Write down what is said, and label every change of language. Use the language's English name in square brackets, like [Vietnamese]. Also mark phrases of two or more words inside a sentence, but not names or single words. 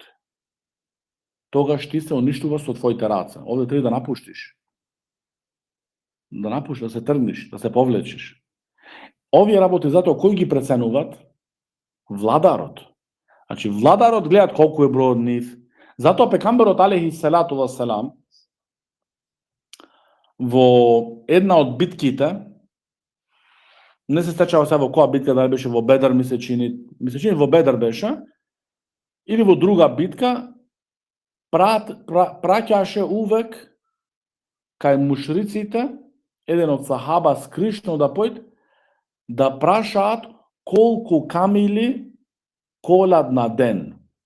[Macedonian] Тогаш ти се уништуваш со твоите раце. Овде треба да напуштиш. Да се тргнеш, да се повлечеш. Овие работи затоа кои ги преценуваат? Владарот. Значи, владарот гледат колку е бројот нив. Затоа пекамберот [Arabic] عليه الصلاة والسلام [Macedonian] во една од битките, не се сечава се во која битка, дали беше во Бедр, ми се чини во Бедр беше, или во друга битка, праќаше увек кај мушриците, еден од сахаба скришно да појд, да прашаат колку камили колат на ден.